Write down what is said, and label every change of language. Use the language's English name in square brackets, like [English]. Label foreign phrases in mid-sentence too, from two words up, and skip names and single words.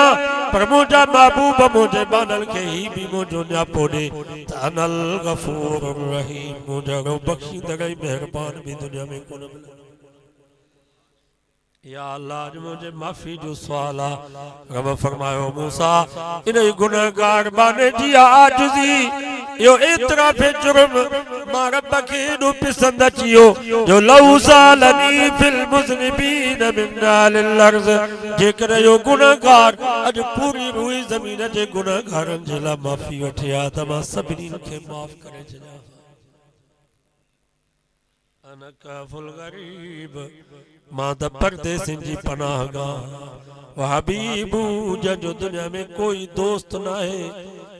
[Sindhi] पर मुंहिंजा महबूब मुंहिंजे बाननि खे ही भी मुंहिंजो न्यापो ॾे त [Arabic] أنا الغفور الرحيم, [Sindhi] मुंहिंजो बख़्शींदड़ ऐं महिरबान भी दुनिया में कोन मिलंदो। या अल्लाह अॼु मुंहिंजे माफ़ी जो सुवाल आहे। रब फरमायो मूसा इन गुनहगार बाने जी आजिज़ी यो एतिराफ़े जुर्म मां रब खे एॾो पसंदि अची वियो जो [Arabic] لو سألني في المذنبين من أهل الأرض, [Sindhi] जेकर यो गुनहगार अॼु पूरी रुई ज़मीन जे गुनहगारनि जे लाइ माफ़ी वठे हा त मां सभिनी खे माफ़ करे छॾियां। [Arabic] أنا كافل الغريب, [Sindhi] मां त परदेसिन जी पनाहगाह [Arabic] وحبيب, [Sindhi] जंहिंजो दुनिया में कोई दोस्त न आहे।